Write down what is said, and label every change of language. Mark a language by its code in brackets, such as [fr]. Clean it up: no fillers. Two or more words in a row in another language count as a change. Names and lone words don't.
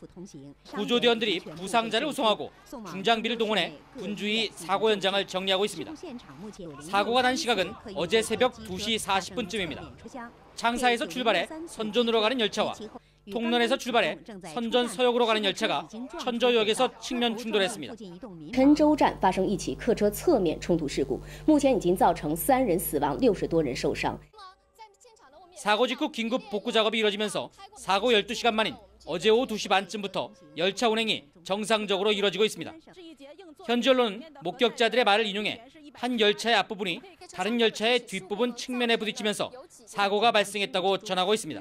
[ko] 구조대원들이 부상자를 우송하고 중장비를 동원해 분주히 사고 현장을 정리하고 있습니다. 사고가 난 시각은 어제 새벽 2시 40분쯤입니다. 창사에서 출발해 선전으로 가는 열차와 통런에서 출발해 선전 서역으로 가는 열차가 천저역에서 측면 충돌했습니다. [zh] 郴州站发生一起客车侧面冲突事故，目前已经造成3人死亡，60多人受伤。 [ko] 사고 직후 긴급 복구 작업이 이뤄지면서 사고 12시간 만인 어제 오후 2시 반쯤부터 열차 운행이 정상적으로 이뤄지고 있습니다. 현지 언론은 목격자들의 말을 인용해 한 열차의 앞부분이 다른 열차의 뒷부분 측면에 부딪히면서 사고가 발생했다고 전하고 있습니다.